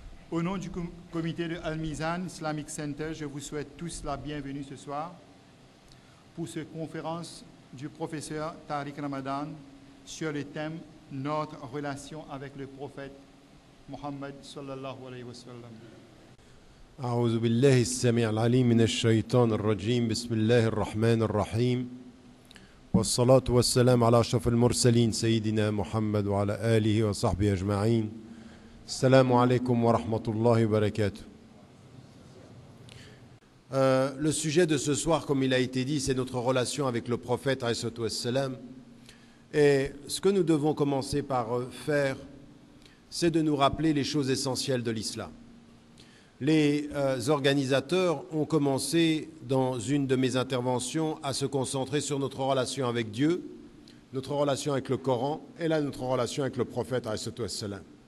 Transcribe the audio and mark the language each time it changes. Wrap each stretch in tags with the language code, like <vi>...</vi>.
<fr>Au nom du comité de Al-Mizan Islamic Center, je vous souhaite tous la bienvenue ce soir pour cette conférence du professeur Tariq Ramadan sur le thème « Notre relation avec le prophète Muhammad</fr> <ar>sallallahu alayhi wa sallam ». أعوذ بالله السميع العليم من الشيطان الرجيم بسم الله الرحمن الرحيم والصلاة والسلام على أشرف المرسلين سيدنا محمد وعلى آله وصحبه أجمعين. السلام عليكم ورحمة الله وبركاته.</ar> <fr>Le sujet de ce soir, comme il a été dit, c'est notre relation avec le prophète</fr> <ar>alayhi wassalam.</ar> <fr>Et ce que nous devons commencer par faire, c'est de nous rappeler les choses essentielles de l'islam. Les organisateurs ont commencé dans une de mes interventions à se concentrer sur notre relation avec Dieu, notre relation avec le Coran et là notre relation avec le prophète</fr> <ar>alayhi wassalam.</ar>